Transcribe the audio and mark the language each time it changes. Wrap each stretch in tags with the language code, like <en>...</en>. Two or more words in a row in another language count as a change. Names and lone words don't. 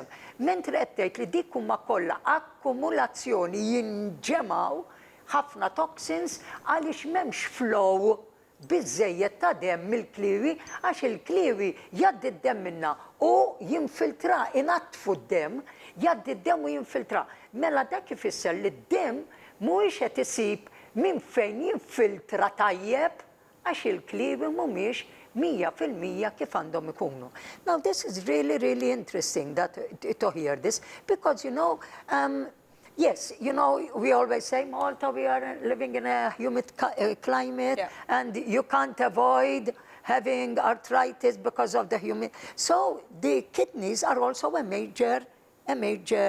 <mt>Mentri qed tgħid li dik huma kollha akkumulazzjoni jinġemgħu ħafna toxins għaliex m'hemmx flow biżżejjed ta' dem mill-kliewi għax il-kliewi jgħaddi d-dem minna u jinfiltra, inattfu d-dem, jgħaddi d-dem u jinfiltra. Mela dak ifisser li d-dem mhuwiex qed isib minn fejn jinfiltra tajjeb għax il-kliewi mhumiex 100% kif għandhom ikunu.</mt> <en>Now this is really interesting to hear this because you know yes, you know, we always say, Malta, we are living in a humid climate, and you can't avoid having arthritis because of the humid. So the kidneys are also a major a major</en>